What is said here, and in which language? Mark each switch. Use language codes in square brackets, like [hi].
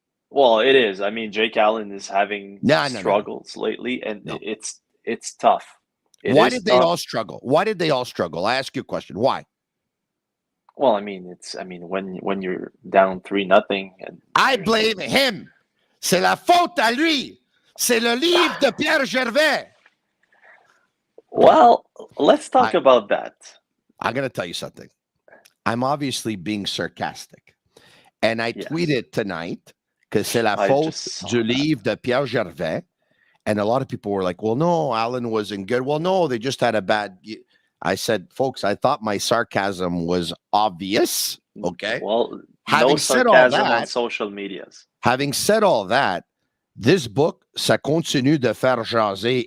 [en] Well, it is. I mean, Jake Allen is having struggles lately, and it's tough. Why did they all struggle? Why did they all struggle? I ask you a question. Why? Well, I mean, when you're down 3-0, I blame him. [fr] C'est la faute à lui. C'est le livre de Pierre Gervais. [en] Well, let's talk about that. I'm going to tell you something. I'm obviously being sarcastic. And I tweeted tonight [fr] que c'est la faute du livre de Pierre Gervais. [en] And a lot of people were like, well, no, Allen wasn't good. Well, no, they just had a bad... I said, folks, I thought my sarcasm was obvious. Okay. Well, having no said all sarcasm that, on social medias. Having said all that, this book, [fr] ça continue de faire jaser.